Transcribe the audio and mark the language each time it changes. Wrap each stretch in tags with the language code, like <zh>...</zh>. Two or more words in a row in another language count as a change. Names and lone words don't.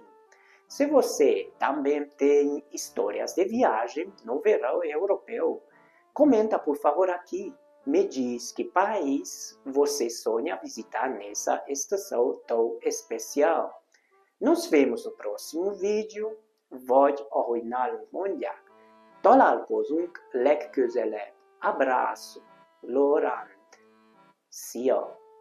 <pt>Se você também tem histórias de viagem no verão europeu, comenta por favor aqui. Me diz que país você sonha visitar nessa estação tão especial. Nos vemos no próximo vídeo.</pt> <hu>Vagy ahogy mondják, találkozunk legközelebb. Abraço, Laurent. Szia!</hu>